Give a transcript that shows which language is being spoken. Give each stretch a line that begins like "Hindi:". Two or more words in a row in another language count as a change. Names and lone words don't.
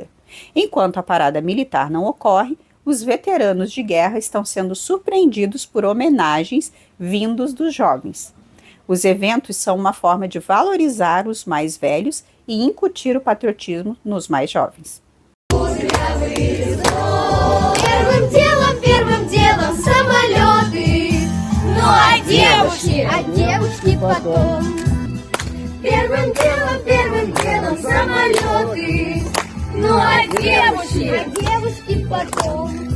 Portuguese: Enquanto a parada militar não ocorre, os veteranos de guerra estão sendo surpreendidos por homenagens vindos dos jovens. Os eventos são uma forma de valorizar os mais velhos e incutir o patriotismo nos mais jovens.
Russian: Первым делом самолеты, ну а девушки потом. Первым делом самолеты, ну а девушки потом.